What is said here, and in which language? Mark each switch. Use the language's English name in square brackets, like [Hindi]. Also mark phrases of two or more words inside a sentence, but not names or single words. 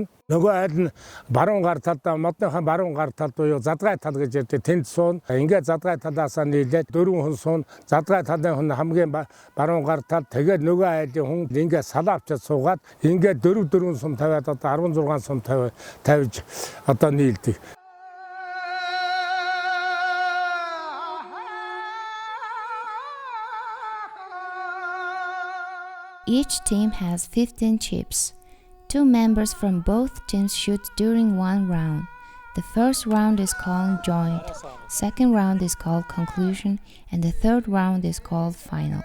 [Mongolian] Нөгөө айл нь баруун гар талдаа модныхаа баруун гар талд буюу задгай тал гэж ярьдаг тэнд суун. Ингээ задгай талаасаа нийлээд 4 хүн суун. Задгай талын хүн хамгийн баруун гар тал тэгээд нөгөө айлын хүн ингээ салаавчаад суугаад ингээ 4 сум тавиад одоо 16 сум тавьж одоо нийлдэг. [English] Each team has 15 chips. 2 members from both teams shoot during one round. The first round is called joint, second round is called conclusion, and the third round is called final.